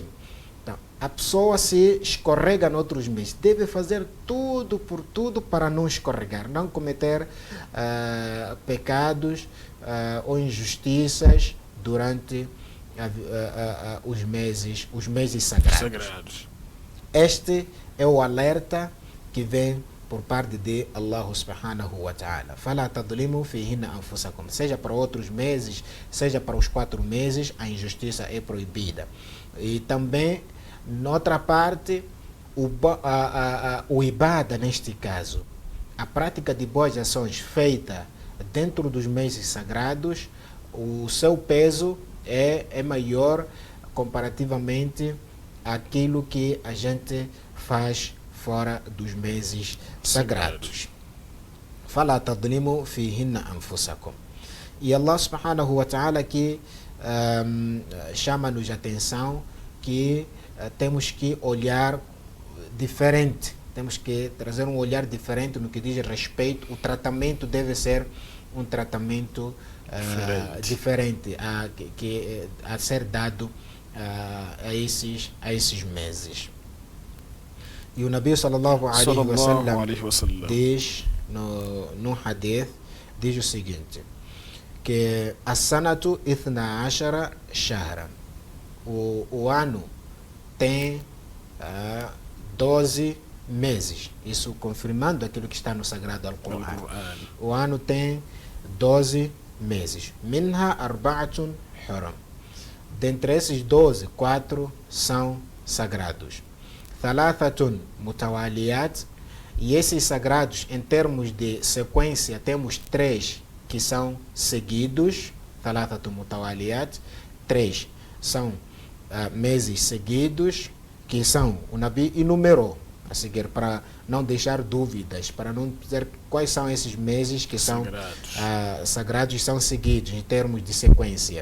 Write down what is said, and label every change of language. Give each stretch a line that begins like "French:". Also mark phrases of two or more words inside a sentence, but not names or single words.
Portuguese: Então, a pessoa se escorrega noutros meses, deve fazer tudo por tudo para não escorregar, não cometer pecados ou injustiças durante os meses sagrados. Este é o alerta que vem por parte de
Arabic: الله سبحانه وتعالى. فلا تظلموا فيهن أنفسكم.
Portuguese: Seja para outros meses, seja para os 4 meses, a injustiça é proibida. E também, noutra parte, o ibada, neste caso, a prática de boas ações feita dentro dos meses sagrados, o seu peso é maior comparativamente àquilo que a gente faz fora dos meses sagrados.
Arabic: فلا تظلموا فيهن أنفسكم.
Portuguese: E
Arabic: الله سبحانه وتعالى
Portuguese: aqui chama-nos a atenção que temos que olhar diferente, temos que trazer um olhar diferente no que diz respeito. O tratamento deve ser um tratamento diferente a ser dado a esses meses. E o Nabi
Arabic: صلى الله عليه وسلم
Portuguese: diz no hadith, diz o seguinte, que
Arabic: السنة اثنا عشر شهرا,
Portuguese: o ano tem 12 meses, isso confirmando aquilo que está no Sagrado Al-Qur'an. O ano tem 12 meses.
Arabic: منها أربعة حرم.
Portuguese: Dentre esses 12, 4 são sagrados.
Arabic: ثلاثة متواليات,
Portuguese: e esses sagrados, em termos de sequência, temos 3 que são seguidos.
Arabic: ثلاثة متواليات,
Portuguese: 3 são meses seguidos, que são, o Nabi enumerou a seguir, para não deixar dúvidas, para não dizer quais são esses meses que são sagrados e são seguidos em termos de sequência.